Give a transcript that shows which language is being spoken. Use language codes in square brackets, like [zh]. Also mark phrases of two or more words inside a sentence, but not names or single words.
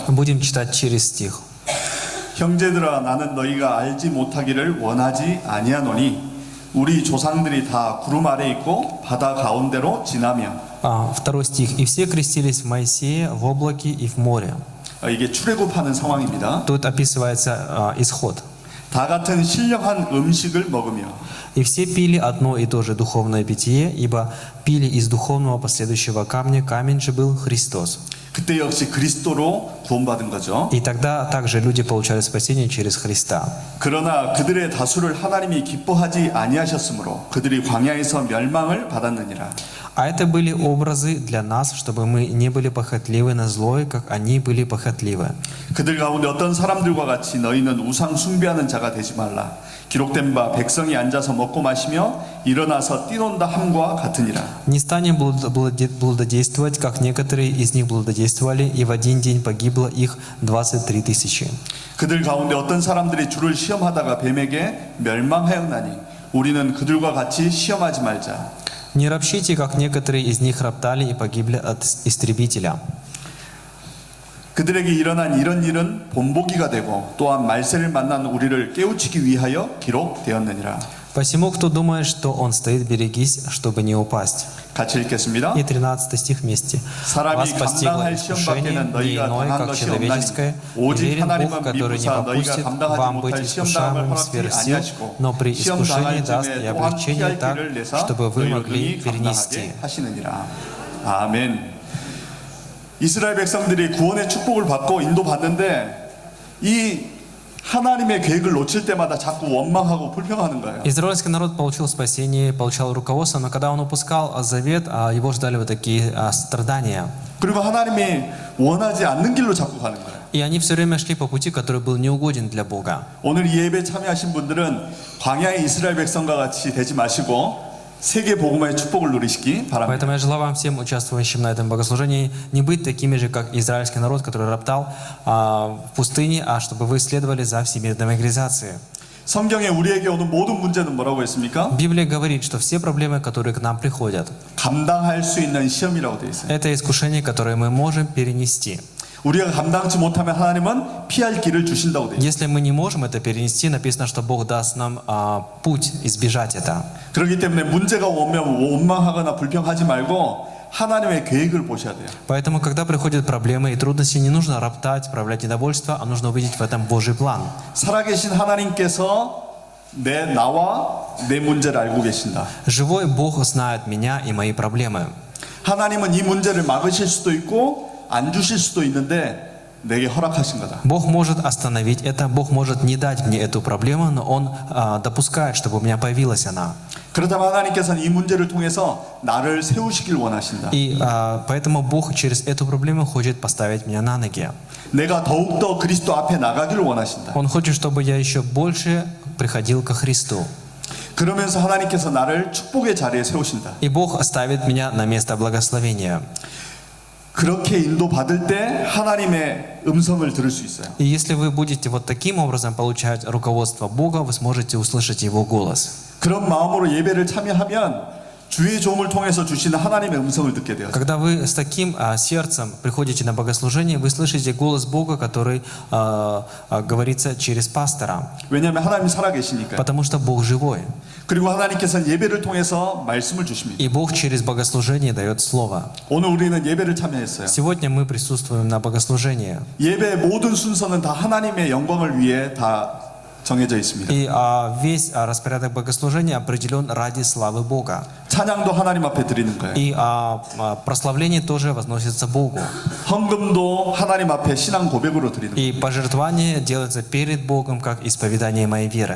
[ru] Будем читать через стих. [ko] 형제들아 나는 너희가 알지 못하기를 원하지 아니하노니 우리 조상들이 다 구름 아래 있고 바다 가운데로 지나며 [ru] 2 стих. «И все крестились в Моисее, в облаке и в море». [ko] 이게 출애굽하는 상황입니다. [ru] Тут описывается исход. [ko] 다 같은 신령한 음식을 먹으며 [ru] «И все пили одно и то же духовное питье, ибо пили из духовного последующего камня, камень же был Христос». [ko] 그때 역시 그리스도로 구원받은 거죠. [ru] И тогда также люди получали спасение через Христа. [ko] 그러나 그들의 다수를 하나님이 기뻐하지 아니하셨으므로 그들이 광야에서 멸망을 받았느니라. [ru] А это были образы для нас, чтобы мы не были похотливы на злое, как они были похотливы. [ko] 그들 가운데 어떤 사람들과 같이 너희는 우상 숭배하는 자가 되지 말라. 기록된 바 백성이 앉아서 먹고 마시며 일어나서 뛰논다 함과 같으니라. [ru] Не станем блудодействовать, как некоторые из них блудодействовали, и в один день погибло их 23 000. [ko] 그들 가운데 어떤 사람들이 주를 시험하다가 뱀에게 멸망하였나니 우리는 그들과 같이 시험하지 말자. [ru] Не ропщите, как некоторые из них роптали и погибли от истребителя. [ko] 그들에게 일어난 이런 일은 본보기가 되고 또한 말세를 만난 우리를 깨우치기 위하여 기록되었느니라. [ru] Посему, кто думает, что он стоит, берегись, чтобы не упасть. [ko] 같이 읽겠습니다. [ru] И 13 стих вместе. Вас [ko] 사람이 [ru] постигло [ko] 감당할 [ru] искушение, [ko] 시험밖에는 [ru] не [ko] 너희가 [ru] иное, [ko] 당한 [ru] как [ko] 것이 [ru] человеческое, [ko] 없나니 [ru] и [ko] 오직 [ru] верен Бог, [ko] 하나님은 [ru] который не [ko] 미루사 너희가 [ru] попустит [ko] 감당하지 [ru] вам быть [ko] 못할 시험당함을 [ru] искушаемым [ko] 허락지 [ru] сверх сил, [ko] 아니하시고 [ru] но при [ko] 시험 [ru] искушении [ko] 당할 [ru] даст [ko] 쯤에 [ru] и [ko] 또한 [ru] облегчение [ko] 피할 [ru] так, [ko] 길을 내사 [ru] чтобы вы [ko] 너희를 [ru] могли [ko] 능히 [ru] перенести. [ko] 감당하게 하시느니라. 아멘. 이스라엘 백성들이 구원의 축복을 받고 인도받는데 이 하나님의 계획을 놓칠 때마다 자꾸 원망하고 불평하는 거예요. [ru] Израильский народ получил спасение, получал руководство, но когда он упускал завет, его ждали вот такие страдания. [ko] 그리고 하나님이 원하지 않는 길로 자꾸 가는 거예요. [ru] И они все время шли по пути, который был неугоден для Бога. [ko] 오늘 이 예배 참여하신 분들은 광야의 이스라엘 백성과 같이 되지 마시고 세계 복음화의 축복을 누리시기 바랍니다. [ru] Поэтому я желаю вам всем участвующим на этом богослужении не быть такими же, как израильский народ, который роптал в пустыне, а чтобы вы следовали за всемирной евангелизацией. [ko] 성경에 우리에게 오는 모든 문제는 뭐라고 했습니까? [ru] Библия говорит, что все проблемы, которые к нам приходят, [ko] 감당할 수 있는 시험이라고 되어 있어요. [ru] это искушения, которые мы можем перенести. [ko] 우리가 감당치 못하면 하나님은 피할 길을 주신다고 되어 있어요. [ru] Если мы не можем это перенести, написано, что Бог даст нам путь избежать это. [ko] 그렇기 때문에 문제가 오면 원망하거나 불평하지 말고 하나님의 계획을 보셔야 돼요. [ru] Поэтому, когда приходят проблемы и трудности, не нужно роптать, проявлять недовольство, а нужно увидеть в этом Божий план. [ko] 살아계신 하나님께서 나와 내 문제를 알고 계신다. [ru] Живой Бог знает меня и мои проблемы. [ko] 하나님은 이 문제를 막으실 수도 있고 안 주실 수도 있는데 내게 허락하신 거다. [ru] Бог может остановить это, Бог может не дать мне эту проблему, но Он допускает, чтобы у меня появилась она. [ko] 그렇다면 하나님께서는 이 문제를 통해서 나를 세우시길 원하신다. [ru] И поэтому Бог через эту проблему хочет поставить меня на ноги. [ko] 내가 더욱더 그리스도 앞에 나가기를 원하신다. [ru] Он хочет, чтобы я еще больше приходил ко Христу. [ko] 그러면서 하나님께서 나를 축복의 자리에 세우신다. [ru] И Бог оставит меня на место благословения. [ko] 그렇게 인도받을 때 하나님의 음성을 들을 수 있어요. [ru] И если вы будете вот таким образом получать руководство Бога, вы сможете услышать Его голос. [ko] 그런 마음으로 예배를 참여하면 주의 종을 통해서 주시는 하나님의 음성을 듣게 돼요. [ru] Когда вы с таким сердцем приходите на богослужение, вы слышите голос Бога, который говорится через пастора, [ko] 왜냐하면 하나님이 살아계시니까요. [ru] потому что Бог живой. [ko] 그리고 하나님께서는 예배를 통해서 말씀을 주십니다. [ru] И Бог через богослужение дает слово. [ko] 오늘 우리는 예배를 참여했어요. [ru] Сегодня мы присутствуем на богослужении. [ko] 예배의 모든 순서는 다 하나님의 영광을 위해 다 정해져 있습니다. [ru] И весь распорядок богослужения определен ради славы Бога. [ko] 찬양도 하나님 앞에 드리는 거예요. [ru] И прославление тоже возносится Богу. [ko] 헌금도 하나님 앞에 신앙 고백으로 드리는 거예요. [ru] И пожертвование делается перед Богом, как исповедание моей веры.